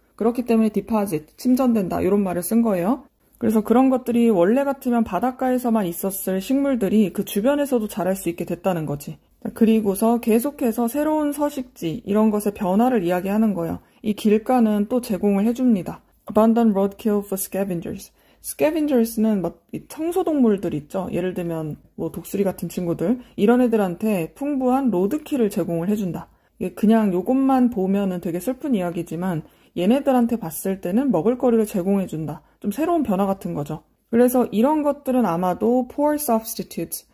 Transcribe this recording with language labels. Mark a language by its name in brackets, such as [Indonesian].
[Korean] 그렇기 때문에 deposit, 침전된다 이런 말을 쓴 거예요. 그래서 그런 것들이 원래 같으면 바닷가에서만 있었을 식물들이 그 주변에서도 자랄 수 있게 됐다는 거지. 그리고서 계속해서 새로운 서식지 이런 것의 변화를 이야기하는 거예요. 이 길가는 또 제공을 해줍니다. [English] Abundant roadkill for scavengers. [Korean] scavengers는 막 청소동물들 있죠. 예를 들면 뭐 독수리 같은 친구들 이런 애들한테 풍부한 로드킬을 제공을 해준다. 그냥 요것만 보면은 되게 슬픈 이야기지만 얘네들한테 봤을 때는 먹을거리를 제공해준다. 좀 새로운 변화 같은 거죠. 그래서 이런 것들은 아마도 [English] poor substitutes.